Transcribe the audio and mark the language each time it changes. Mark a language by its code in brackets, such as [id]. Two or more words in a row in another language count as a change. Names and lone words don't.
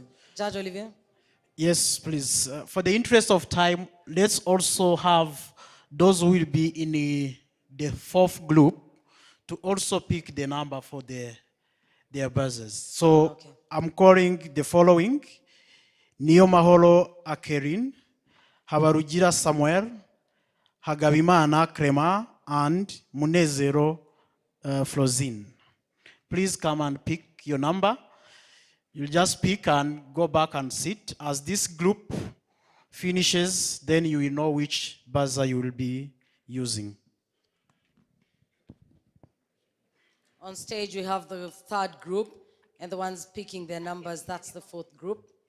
[en] Judge Olivier? Yes, please. For the interest of time, let's also have those who will be in the 4th group to also pick the number for their buzzers. So okay. I'm calling the following: Niyomahoro Akerin, Habarugira Samuel, Hagabimana Crema, and Munezero Flozin. Please come and pick your number. You'll just pick and go back and sit. As this group finishes, then you will know which buzzer you will be using. On stage, we have the 3rd group, and the ones picking their numbers, that's the 4th group.